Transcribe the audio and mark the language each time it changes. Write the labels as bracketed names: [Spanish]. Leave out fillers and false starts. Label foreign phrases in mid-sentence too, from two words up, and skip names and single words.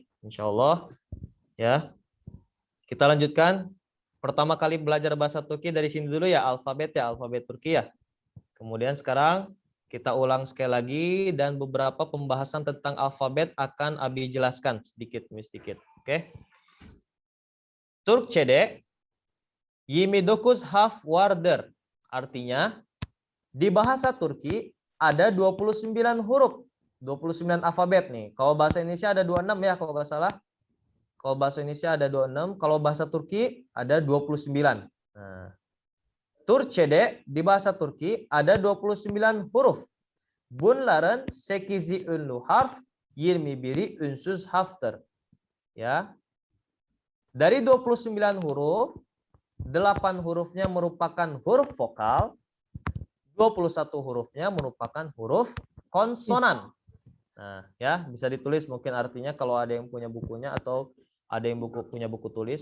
[Arabic] إن شاء الله. [Indonesian] Ya. Kita lanjutkan. Pertama kali belajar bahasa Turki dari sini dulu ya, alfabet Turki ya. Kemudian sekarang kita ulang sekali lagi dan beberapa pembahasan tentang alfabet akan Abi jelaskan sedikit demi sedikit. Oke. [Turkish] Türkçe'de 29 harf vardır. [Indonesian] Artinya di bahasa Turki ada 29 huruf, 29 alfabet nih. Kalau bahasa Indonesia ada 26 ya kalau nggak salah. Kalau bahasa Indonesia ada 26, kalau bahasa Turki ada 29. Nah, Türkçe'de di bahasa Turki ada 29 huruf. [Turkish] Bunların 8'i ünlü harf, 21'i ünsüz harftır. [Indonesian] Ya. Dari 29 huruf, 8 hurufnya merupakan huruf vokal, 21 hurufnya merupakan huruf konsonan. Nah, ya, bisa ditulis mungkin artinya kalau ada yang punya bukunya atau ada yang punya buku tulis.